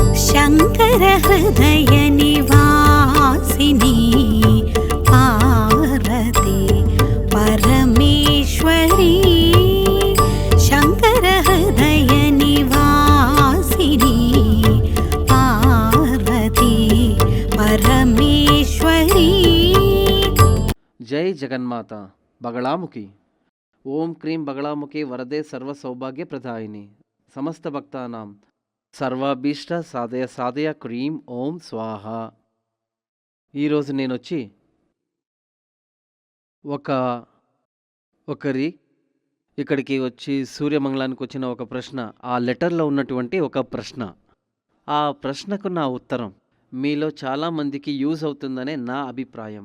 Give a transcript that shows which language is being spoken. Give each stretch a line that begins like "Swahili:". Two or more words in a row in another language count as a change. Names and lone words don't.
Sanskrit: शङ्कर हृदय निवासिनी पार्वती परमेश्वरी शङ्कर हृदय निवासिनी पार्वती परमेश्वरी। जय जगन्माता बगलामुखी। ओम क्रीं बगलामुखी वरदे सर्व सौभाग्य प्रदायिनी समस्त भक्तानां సర్వాభీష్ట సాధయ సాధయ క్రీం ఓం స్వాహ.
Telugu: ఈరోజు నేను వచ్చి ఒకరి ఇక్కడికి వచ్చి సూర్యమంగళానికి వచ్చిన ఒక ప్రశ్న, ఆ లెటర్లో ఉన్నటువంటి ఒక ప్రశ్న, ఆ ప్రశ్నకు నా ఉత్తరం మీలో చాలామందికి యూజ్ అవుతుందనే నా అభిప్రాయం.